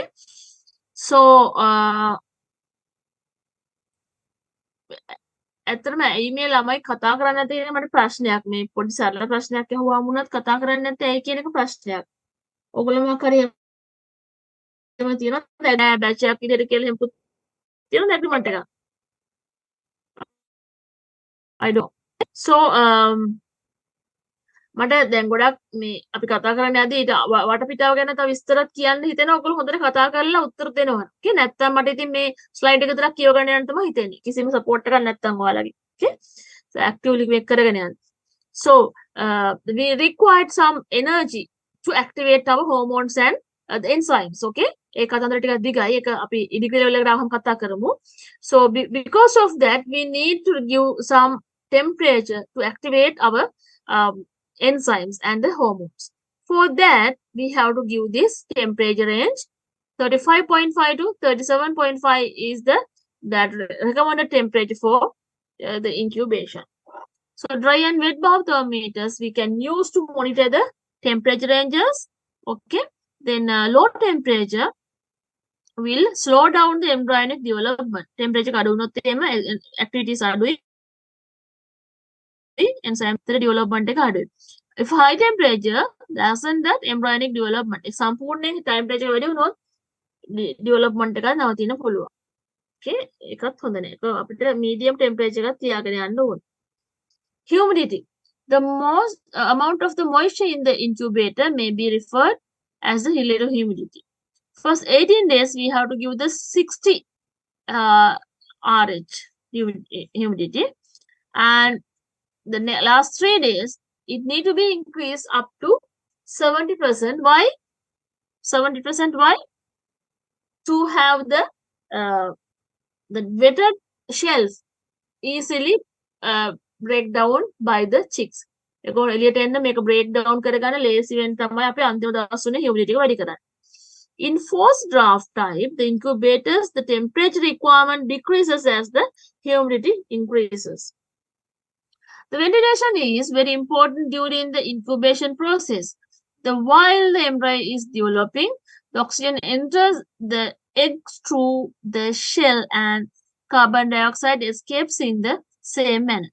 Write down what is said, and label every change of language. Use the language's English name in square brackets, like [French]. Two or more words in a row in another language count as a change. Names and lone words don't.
[Sinhala] So ඇත්තටම ඊමේල් ළමයි කතා කරන්නේ නැති එක මට ප්‍රශ්නයක්. මේ පොඩි සරල ප්‍රශ්නයක් අහුවාම වුණත් කතා කරන්නේ නැත්නම් ඒ කියන එක ප්‍රශ්නයක්. ඔයගොල්ලෝ මොකක් හරි එහෙම තියෙනවා දැන් බැච් එකක් විදිහට කියලා එහෙම තියෙනවා ඇග්‍රීමන්ට් එකක්. [English] I don't. [Sinhala] So මට දැන් ගොඩක් මේ අපි කතා කරන්නේ නැද්ද ඊට වටපිටාව ගැන තව විස්තරත් කියන්න හිතෙනවා. ඔයගොල්ලෝ හොඳට කතා කරලා උත්තර දෙනවා. Okay නැත්නම් මට ඉතින් මේ ස්ලයිඩ් එක විතරක් කියව ගන්න යන්න තමයි හිතෙන්නේ. කිසිම සපෝට් එකක් නැත්නම් ඔයාලගේ. [English] Okay so actively [Sinhala] මේක කරගෙන යන්න. [English] So we required some energy to activate our hormones and the enzymes. [Sinhala] Okay ඒ කතන්දර ටිකක් දිගයි. ඒක අපි ඉදිරි ලෙවල් එකට ආවම කතා කරමු. [English] So because of that we need to give some temperature to activate our enzymes and the hormones. For that, we have to give this temperature range. 35.5 to 37.5 is that recommended temperature for the incubation. So dry and wet bulb thermometers we can use to monitor the temperature ranges. Okay. Then low temperature will slow down the embryonic development. [Sinhala] Temperature අඩු වුණොත් activities අඩුයි. [English] Enzyme development [Sinhala] එක අඩුයි. [English] If high temperature lessen that embryonic development. [Sinhala] සම්පූර්ණයෙන් temperature වැඩි වුණොත් development එක නවතින්න පුළුවන්. Okay. ඒකත් හොඳ නෑ. අපිට [English] medium temperature [Sinhala] එකක් තියාගෙන යන්න ඕනේ. [English] Humidity. The most amount of the moisture in the incubator may be referred as the relative humidity. First 18 days, we have to give the 60 RH humidity. And the last 3 days, it need to be increased up to 70%. Why? 70% why? To have the wetted shells easily break down by the chicks. [Sinhala] ඒකෝ එළියට එන්න මේක [English] break down [Sinhala] කරගන්න ලේසි වෙන තමයි අපි අන්තිම දවස් තුනේ humidity එක වැඩි කරන්නේ. [English] In forced draft type, the incubators, the temperature requirement decreases as the humidity increases. The ventilation is very important during the incubation process. While the embryo is developing, the oxygen enters the eggs through the shell and carbon dioxide escapes in the same manner.